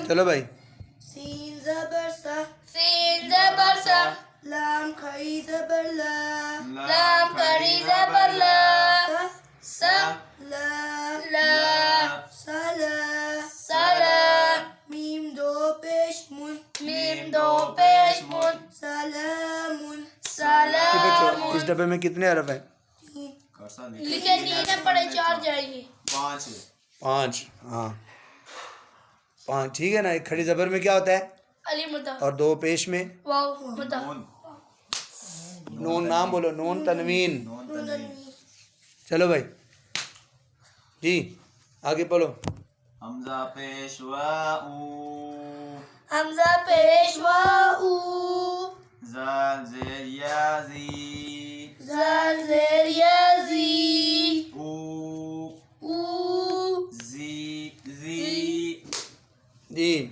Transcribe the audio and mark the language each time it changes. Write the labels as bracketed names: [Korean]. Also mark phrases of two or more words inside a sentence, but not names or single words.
[Urdu] چلو بھائی سین زبر سا سین زبر سا لام کھڑی زبر لا لام کھڑی زبر لا سا لا لا سلا سلا میم دو پیش من میم دو پیش من سلامن یہ بچوں سلام اس ڈبے میں کتنے حرف ہیں؟ کرسا لکھے تین پڑے چار جائیں گے 5 5. ہاں 5 ٹھیک ہے نا. ایک کھڑی زبر میں کیا ہوتا ہے علی مدہ اور دو پیش میں واو مدہ نون نون نام بولو نون تنوین. نون تنوین چلو بھائی جی آگے پڑھو. حمزہ پیشوا او حمزہ پیشوا او زال زیر یا زی زال زیر یا زی او او زی زی جی